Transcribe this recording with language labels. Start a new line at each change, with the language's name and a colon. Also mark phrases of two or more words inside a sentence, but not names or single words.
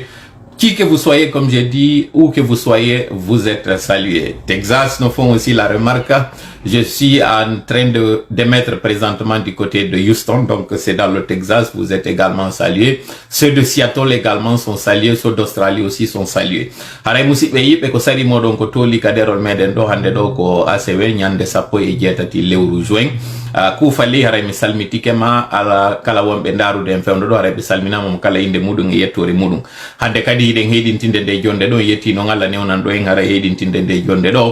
French: Qui que vous soyez, comme j'ai dit, où que vous soyez, vous êtes salués. Texas nous font aussi la remarque Je suis en train de mettre présentement du côté de Houston, donc c'est dans le Texas, vous êtes également salués. Ceux de Seattle également sont salués, ceux d'Australie aussi sont salués.
Fula: Haray musidɓe yiɓe ko sari moɗon ko toli kaderol meɗen ɗo hande ɗo ko ACW ñande 17 lewru juin. Kufali haray mi salmitikema ala kala wonɓe ndarude en fewndo ɗo haray ɓe salminama mo kala inde muɗum e yettore muɗum. Hande kadi hiɗen heɗintinde nde jonde ɗo yettino Allah newnan ɗo en haray heɗintinde nde jonde ɗo.